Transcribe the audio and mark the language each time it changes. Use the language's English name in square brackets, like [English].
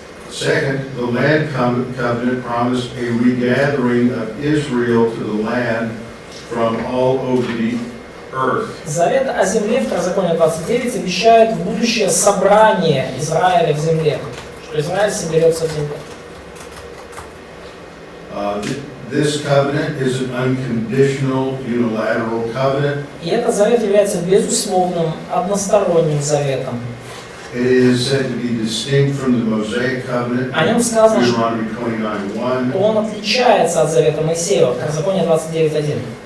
[English] Second, the land covenant promised a regathering of Israel to the land from all over the earth. [Russian] Завет о земле в Второзаконие 29 обещает в будущее собрание Израиля в земле, что Израиль соберется в земле. [English] This covenant is an unconditional, unilateral covenant. [Russian] И этот завет является безусловным, односторонним заветом. [English] It is said to be distinct from the Mosaic covenant. [Russian] О нем сказано, что [English] Deuteronomy 29:1. [Russian] он отличается от завета Моисеева, Второзаконие 29:1.